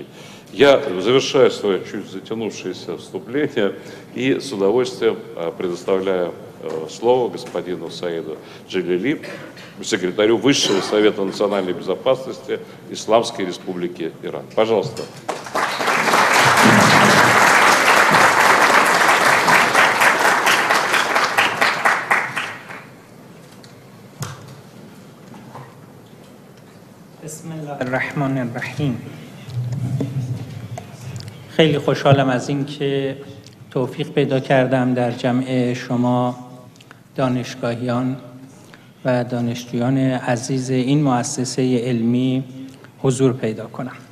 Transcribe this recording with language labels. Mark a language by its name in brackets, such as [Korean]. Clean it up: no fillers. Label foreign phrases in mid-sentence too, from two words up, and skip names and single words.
[Russian] Я завершаю свое чуть затянувшееся вступление и с удовольствием предоставляю слово господину Саиду Джалили, секретарю Высшего Совета национальной безопасности Исламской Республики Иран. Пожалуйста. Bismillahirrahmanirrahim. [Persian] خیلی خوشحالم از این که توفیق پیدا کردم در جمع شما دانشگاهیان و دانشجویان عزیز این مؤسسه علمی حضور پیدا کنم.